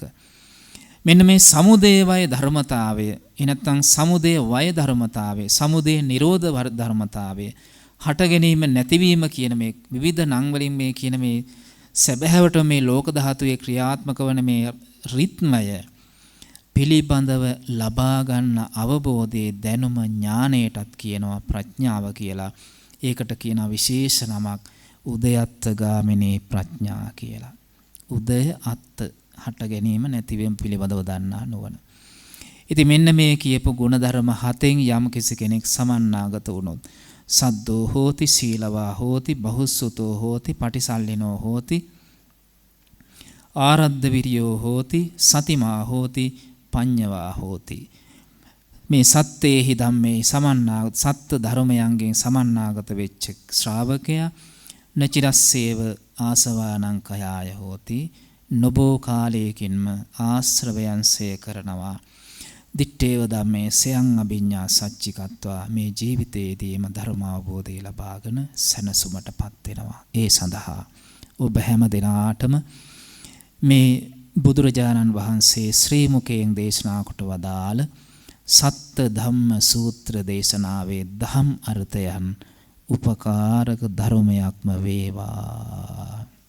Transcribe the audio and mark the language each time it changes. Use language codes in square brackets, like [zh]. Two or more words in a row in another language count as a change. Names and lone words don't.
[si] මෙන්න මේ සමුදේ වය ධර්මතාවය, එනත්තම් සමුදේ වය ධර්මතාවය, සමුදේ නිරෝධ ධර්මතාවය, හට ගැනීම නැතිවීම කියන මේ විවිධ නම් වලින් මේ කියන මේ සැබෑවට මේ ලෝක ධාතුවේ ක්‍රියාත්මක වන මේ රිද්මය පිළිබඳව ලබා ගන්න අවබෝධයේ දැනුම ඥාණයටත් කියනවා ප්‍රඥාව කියලා. ඒකට කියන විශේෂ නමක් උදයත්ථගාමිනී ප්‍රඥා කියලා. [pi] උදය අත්ථ [si] හට ගැනීම නැතිවීම පිළිබඳව දන්නා නුවණ. ඉතින් මෙන්න මේ කියපු ගුණධර්ම හතෙන් යම් කෙනෙක් සමන්නාගත වුණොත් [pi] සද්දෝ හෝති, සීලවා හෝති, බහුසුතෝ හෝති, පටිසල්ලිනෝ හෝති, ආරද්ධ විරියෝ හෝති, සතිමා හෝති, පඤ්ඤවා හෝති. මේ සත්තේහි ධම්මේ සමන්නාගත [si] සත්ත්‍ය ධර්මයන්ගෙන් සමන්නාගත වෙච්ච ශ්‍රාවකයා [pi] නචිරස්සේව ආසවානං කයාය හෝති. [si] නොබෝ කාලයකින්ම ආශ්‍රවයන්සේ කරනවා. [pi] දිත්තේව ධම්මේ සයං අභිඤ්ඤා සච්චිකත්වා. [si] මේ ජීවිතයේදීම ධර්ම අවබෝධය ලබාගෙන සැනසුමටපත් වෙනවා. ඒ සඳහා ඔබ හැම දිනාටම මේ බුදුරජාණන් වහන්සේ ශ්‍රී මුකයෙන් දේශනා කොට වදාළ සත්ත ධම්ම සූත්‍ර දේශනාවේ දහම් අර්ථයන් උපකාරක ධර්මයක්ම වේවා.